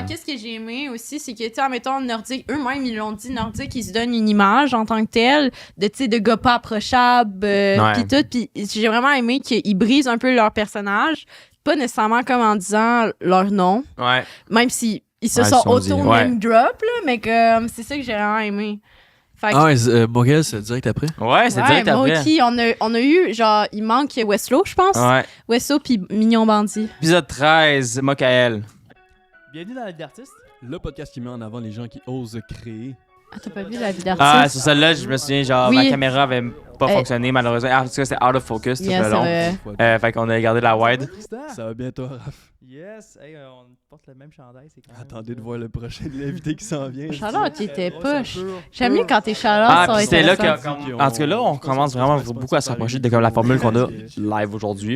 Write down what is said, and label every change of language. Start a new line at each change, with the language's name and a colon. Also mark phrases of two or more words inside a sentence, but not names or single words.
French: Genre, qu'est-ce que j'ai aimé aussi, c'est que, tu sais, admettons, Nordique, eux-mêmes, ils l'ont dit, Nordique, ils se donnent une image en tant que tel, de, tu sais, de gars pas approchables, Ouais. pis tout. Pis j'ai vraiment aimé qu'ils brisent un peu leur personnage, pas nécessairement comme en disant leur nom, Ouais. même si ils se Ouais, sont ils sont dit,
English: auto-name drop,
French: là, mais comme, c'est ça que j'ai vraiment aimé. Fait que, Ah, ouais, Morel, c'est direct après. Ouais, c'est ouais, direct après. Moki, on a eu, genre, il manque Westlow, je pense. Ouais. Westlow pis Mignon Bandit. Épisode 13, Mokael. Bienvenue dans la vie d'artiste. Le podcast qui met en avant les gens qui osent créer. Ah, t'as pas vu la vie Ah, d'artiste? sur celle-là, je me souviens, genre, Oui. ma caméra avait pas Eh. fonctionné, malheureusement. Ah, en tout cas, c'était
English: out of focus
French: tout Yes, le long. c'est Fait qu'on a gardé la wide. Ça va bien, toi, Raph? Yes, hey, on porte le même chandail, c'est quand même Attendez de voir le prochain invité qui s'en vient. Charlotte, qui était Ouais, poche. c'est un peu- J'aime mieux quand t'es Charlotte, Ah, ça va puis être c'était là intéressant. que, en tout cas, là, on commence vraiment beaucoup à se rapprocher de comme la formule qu'on a live aujourd'hui.